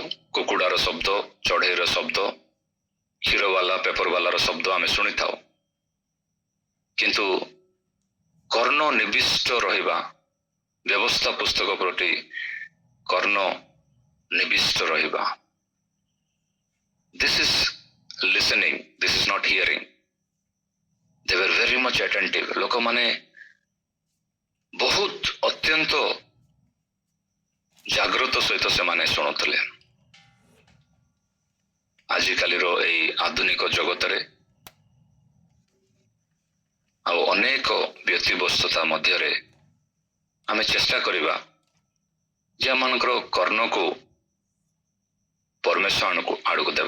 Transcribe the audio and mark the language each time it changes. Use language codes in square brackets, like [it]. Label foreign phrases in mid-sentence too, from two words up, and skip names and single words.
[or] କୁକୁଡ଼ାର ଶବ୍ଦ, ଚଢ଼େଇର ଶବ୍ଦ, କ୍ଷୀରବାଲା ପେପରବାଲାର ଶବ୍ଦ ଆମେ ଶୁଣିଥାଉ। କିନ୍ତୁ କର୍ଣ୍ଣ ନିବିଷ୍ଟ ରହିବା, ବ୍ୟବସ୍ଥା ପୁସ୍ତକ ପ୍ରତି କର୍ଣ୍ଣ ନିବିଷ୍ଟ ରହିବା, [en] this is listening, this is not hearing. They were very much attentive. [or] ଲୋକମାନେ ବହୁତ ଅତ୍ୟନ୍ତ ଜାଗ୍ରତ ସହିତ ସେମାନେ ଶୁଣୁଥିଲେ। ଆଜିକାଲିର ଏଇ ଆଧୁନିକ ଜଗତରେ ଆଉ ଅନେକ ବ୍ୟତିବ୍ୟସ୍ତତା ମଧ୍ୟରେ ଆମେ ଚେଷ୍ଟା କରିବା ଯେ ଆମମାନଙ୍କର କର୍ଣ୍ଣକୁ ପରମେଶ୍ୱର ଆଡ଼କୁ ଦେବା।